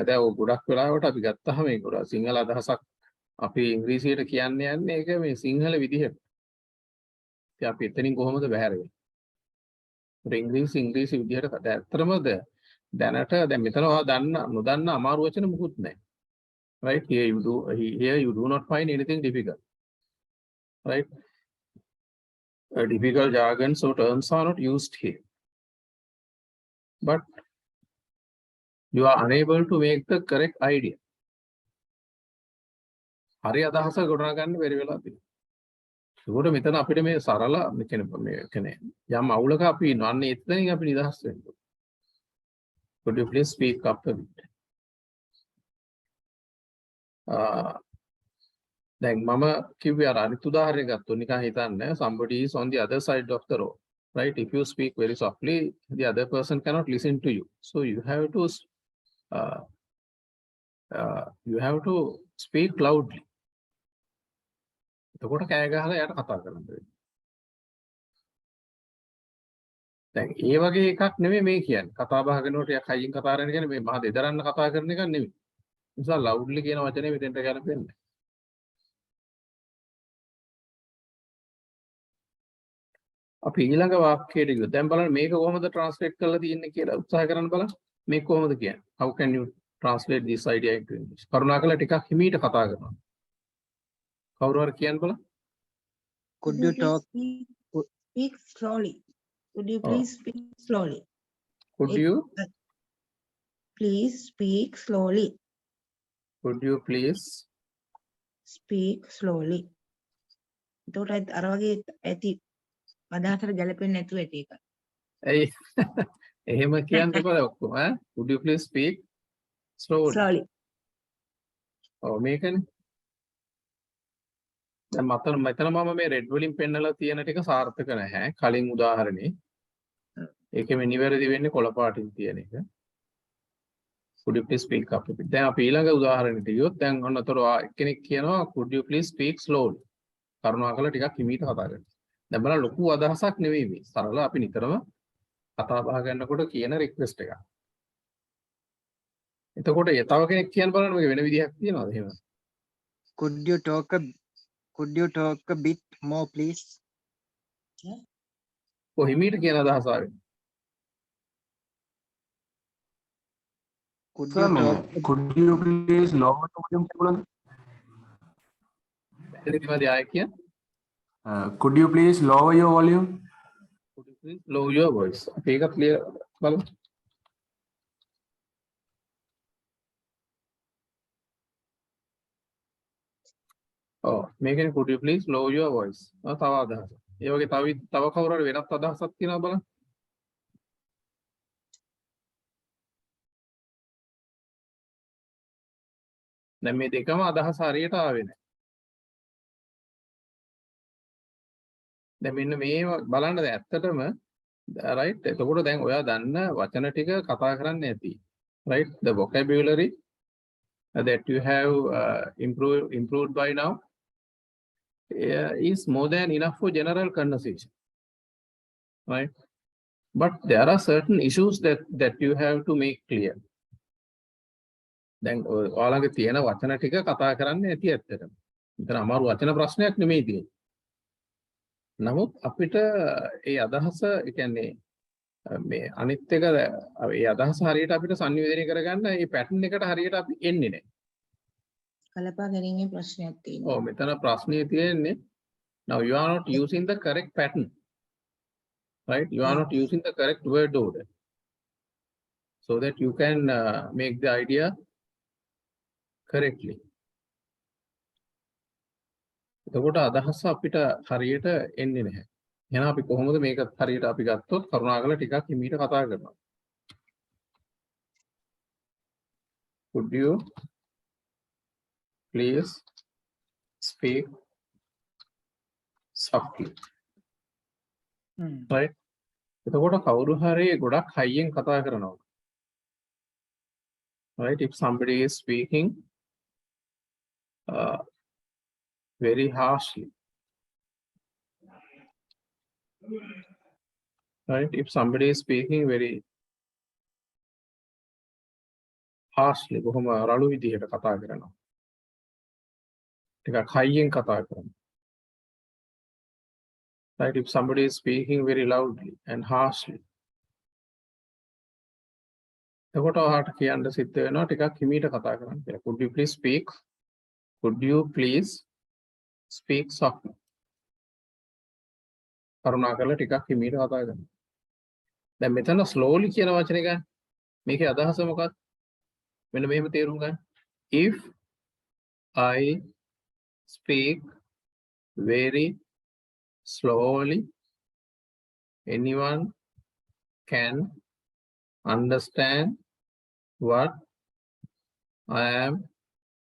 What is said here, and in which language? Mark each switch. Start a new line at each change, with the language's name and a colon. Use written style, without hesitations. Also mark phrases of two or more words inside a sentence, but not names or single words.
Sinhala: දැන් ඔය ගොඩක් වෙලාවට අපි ගත්තාම මේ ගොඩක් සිංහල අදහසක් අපි ඉංග්‍රීසියට කියන්නේ ඒක මේ සිංහල විදිහට. ඉතින් අපි එතනින් කොහොමද බැහැර වෙන්නේ? ඉංග්‍රීසි විදිහට ඇත්තටම දැනට දැන් මෙතන ඔයා නොදන්න අමාරු වචන මුකුත් නැහැ.
English: Right? Here you do not find anything difficult. Right? Difficult jargons or terms are not used here. But you are unable to make the correct idea.
Sinhala: හරි අදහස ගොඩනගන්න බැරි වෙලා තියෙනවා. ඒකට මෙතන අපිට මේ සරල මේ කියන්නේ යම් අවුලක අපි ඉන්නන්නේ එතනින් අපි නිදහස් වෙන්න.
English: Could you please speak up a bit?
Sinhala: දැන් මම කිව්වේ අර අනිත් උදාහරණයක් ගත්තොත් නිකන් හිතන්න
English: somebody is on the other side of the road, right? If you speak very softly, the other person cannot listen to you, so you have to speak loudly.
Sinhala: එතකොට කෑ ගහලා එයාට කතා කරන්න වෙනවා. දැන් ඒ වගේ එකක් නෙමෙයි මේ කියන්නේ. කතා බහ කරනකොට යක් හයියෙන් කතා කරන කියන්නේ මේ මහ දෙදරන්න කතා කරන එකක් නෙමෙයි. ඒ නිසා loudly කියන වචනේ මෙතෙන්ට ගැලපෙන්නේ. අපි ඊළඟ වාක්‍යයට ගියොත් දැන් බලන්න මේක කොහොමද ට්‍රාන්ස්ලේට් කරලා තියෙන්නේ කියලා උත්සාහ කරන්න බලන්න. මේක කොහොමද කියන්නේ?
English: How can you translate this idea into English?
Sinhala: කරුණාකරලා ටිකක් හිමීට කතා කරනවා. කවුරු හරි කියන්න බලන්න.
English: Could you talk? Speak slowly. Could you Oh. please speak slowly? Could you Please speak slowly. please Speak slowly.
Sinhala: එතකොට අර වගේ ඇති අදහසට ගැලපෙන්නේ නැතුව ඇති එක. ඇයි එහෙම කියන්න බෑ ඔක්කොම ඈ?
English: Would you please speak slowly? Slowly.
Sinhala: ඔව් මේකනේ. දැන් මෙතන මම මේ රෙඩ් වලින් පෙන්නලා තියෙන ටික සාර්ථක නැහැ. කලින් උදාහරණේ. ඒකෙම නිවැරදි වෙන්නේ කොළ පාටින් තියෙන එක.
English: Could you please speak up a bit?
Sinhala: දැන් අපි ඊළඟ උදාහරණෙට ගියොත් දැන් ඔන්නතර එක්කෙනෙක් කියනවා
English: could you please speak slowly?
Sinhala: කරුණාකරලා ටිකක් හිමීට කතා කරන්න. දැන් බලන්න ලොකු අදහසක් නෙවෙයි මේ. සරල අපි නිතරම කතා බහ කරනකොට කියන රික්වෙස්ට් එකක්. එතකොට තව කෙනෙක් කියන්න බලන්න මේක වෙන විදිහක් තියනවාද එහෙම?
English: Could you talk a bit more, please?
Sinhala: කොහිමීට කියන අදහස ආවේ?
English: Could Sir, you talk? could you please lower the volume?
Sinhala: එතනදිමද ආයෙ කියන්න?
English: Could you please lower your volume? Could you please lower your voice?
Sinhala: අපි ඒක ක්ලියර් බලමු. ඔව් මේකනේ
English: could you please lower your voice?
Sinhala: තව අදහස. ඒ වගේ තව කවුරු හරි වෙනත් අදහසක් තියෙනවා බලන්න. දැන් මේ දෙකම අදහස හරියට ආවේ නැහැ. දැන් මෙන්න මේ බලන්න දැන් ඇත්තටම right එතකොට දැන් ඔයා දන්න වචන ටික කතා කරන්න ඇති.
English: Right, the vocabulary that you have improved by now is more than enough for general conversation, right? But there are certain issues that you have to make clear.
Sinhala: දැන් ඔයාලගේ තියෙන වචන ටික කතා කරන්න ඇති ඇත්තටම. මෙතන අමාරු වචන ප්‍රශ්නයක් නෙමෙයි තියෙන්නේ. නමුත් අපිට ඒ අදහස ඒ කියන්නේ මේ අනිත් එක ඒ අදහස හරියට අපිට සංනිවේදනය කරගන්න මේ පැටර්න් එකට හරියට අපි එන්නේ නැහැ. කලපා ගැනීමේ ප්‍රශ්නයක් තියෙනවා. ඔව් මෙතන ප්‍රශ්නේ තියෙන්නේ
English: now you are not using the correct pattern, right? You are not using the correct word order so that you can make the idea correctly.
Sinhala: එතකොට අදහස අපිට හරියට එන්නේ නැහැ. එහෙනම් අපි කොහොමද මේක හරියට අපි ගත්තොත් කරුණාකරලා ටිකක් හිමීට කතා කරනවා.
English: Could you please speak softly? Right?
Sinhala: එතකොට කවුරු හරි ගොඩක් හයියෙන් කතා කරනවා.
English: Right? If somebody is speaking very harshly, right? If somebody is speaking very harshly,
Sinhala: බොහොම රළු විදිහට කතා කරනවා. ටිකක් හයියෙන් කතා කරනවා.
English: Right? If somebody is speaking very loudly and harshly,
Sinhala: එතකොට ඔයාට කියන්න සිද්ධ වෙනවා ටිකක් හිමීට කතා කරන්න කියලා.
English: Could you please speak? Could you please speak softly?
Sinhala: කරුණාකරලා ටිකක් හිමීට කතා කරන්න. දැන් මෙතන slowly කියන වචනේ ගන්න. මේකේ අදහස මොකක්ද? මෙන්න මෙහෙම තේරුම් ගන්න.
English: If I speak very slowly, anyone can understand what I am telling.